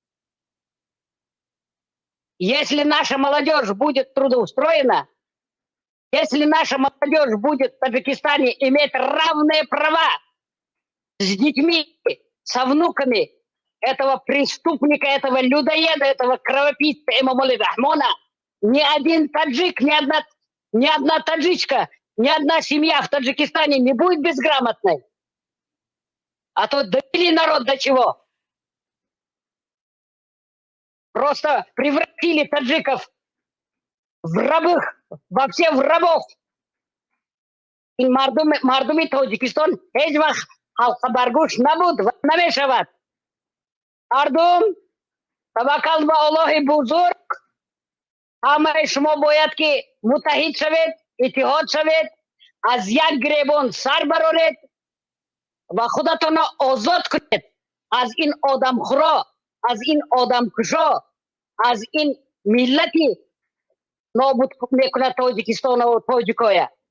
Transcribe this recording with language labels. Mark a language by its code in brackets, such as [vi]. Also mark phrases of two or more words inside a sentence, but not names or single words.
[ru] Если наша молодежь будет трудоустроена, если наша молодежь будет в Таджикистане иметь равные права с детьми, со внуками этого преступника, этого людоеда, этого кровопийца Эмомали Рахмона, ни один таджик, ни одна таджичка, ни одна семья в Таджикистане не будет безграмотной. А то довели народ до чего? Просто превратили таджиков в рабов, вообще в рабов. [tg] И мардуми Таджикистан ҳеҷ вақт ҳалқа бар гӯш набуд ва намешавад. Мардум таваккал ба Аллоҳи бузург. Ҳамаи шумо бояд ки муттаҳид шавед, иттиҳод шавед, аз як гиребон сар бароред ва худатон озод кунед аз ин одамхӯрҳо, аз ин одамкушҳо, аз ин миллатӣ нобуд мекунад Тоҷикистон ва тоҷикҳо.